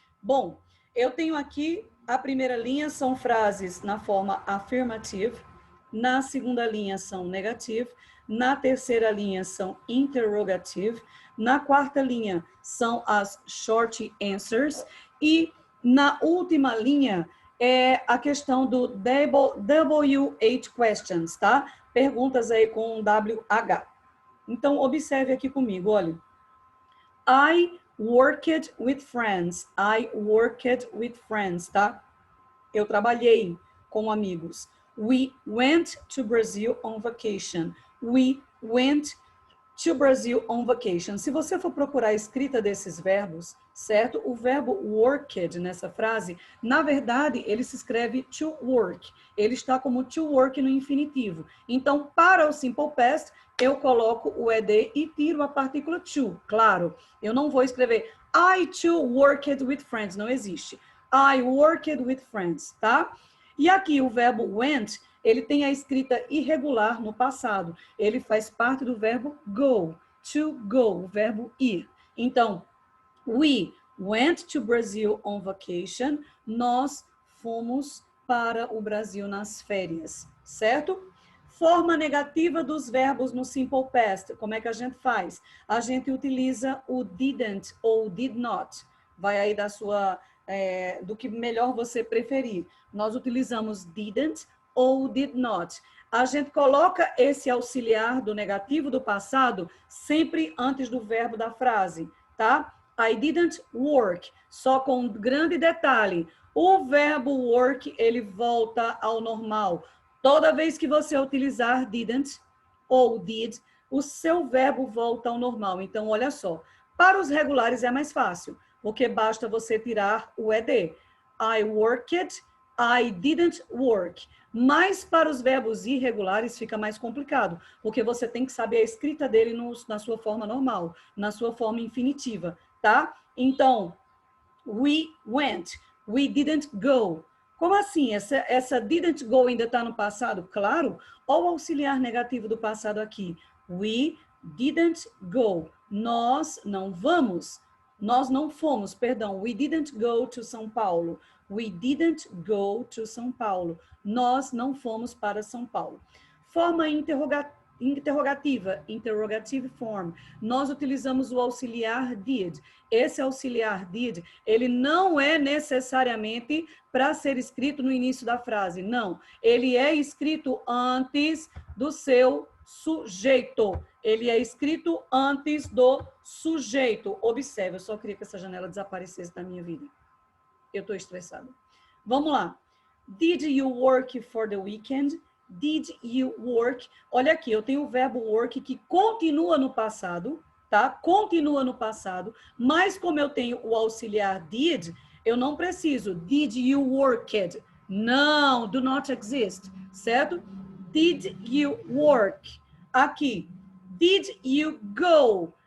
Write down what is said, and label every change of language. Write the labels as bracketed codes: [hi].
[pt] Bom, eu tenho aqui, a primeira linha são frases na forma affirmative, na segunda linha são negative, na terceira linha são interrogative, na quarta linha são as short answers e na última linha é a questão do WH questions, tá? Perguntas aí com WH. Então, observe aqui comigo, olha. [en] I worked with friends. I worked with friends, tá? [pt] Eu trabalhei com amigos. [en] We went to Brazil on vacation. We went to Brazil on vacation. [pt] Se você for procurar a escrita desses verbos, certo? O verbo worked nessa frase, na verdade, ele se escreve to work. Ele está como to work no infinitivo. Então, para o simple past, eu coloco o ed e tiro a partícula to. Claro, eu não vou escrever [en] I too worked with friends. [pt] Não existe. [en] I worked with friends, tá? [pt] E aqui o verbo went, ele tem a escrita irregular no passado. Ele faz parte do verbo go, to go, o verbo ir. [en] Então, we went to Brazil on vacation. [pt] Nós fomos para o Brasil nas férias, certo? Forma negativa dos verbos no simple past. Como é que a gente faz? A gente utiliza o didn't ou did not. Vai aí do que melhor você preferir. Nós utilizamos didn't ou did not. A gente coloca esse auxiliar do negativo do passado sempre antes do verbo da frase, tá? [en] I didn't work. [pt] Só com um grande detalhe. O verbo work, ele volta ao normal. Toda vez que você utilizar didn't ou did, o seu verbo volta ao normal. Então, olha só. Para os regulares é mais fácil, porque basta você tirar o ed. [en] I worked, I didn't work. [pt] Mas para os verbos irregulares fica mais complicado, porque você tem que saber a escrita dele na sua forma normal, na sua forma infinitiva, tá? [en] Então, we went, we didn't go. [pt] Como assim? Essa didn't go ainda está no passado? Claro. Olha o auxiliar negativo do passado aqui. [en] We didn't go. [pt] Nós não vamos. Nós não fomos, perdão. [en] We didn't go to São Paulo. We didn't go to São Paulo. [pt] Nós não fomos para São Paulo. Forma interrogativa, interrogative form. Nós utilizamos o auxiliar did. Esse auxiliar did, ele não é necessariamente para ser escrito no início da frase. Não. Ele é escrito antes do seu sujeito. Ele é escrito antes do sujeito. Observe, eu só queria que essa janela desaparecesse da minha vida. Eu estou estressada. Vamos lá. [en] Did you work for the weekend? Did you work? [pt] Olha aqui, eu tenho o verbo work que continua no passado, tá? Continua no passado, mas como eu tenho o auxiliar did, eu não preciso. [en] Did you work? Não, do not exist, certo? Did you work? Aqui, did you go?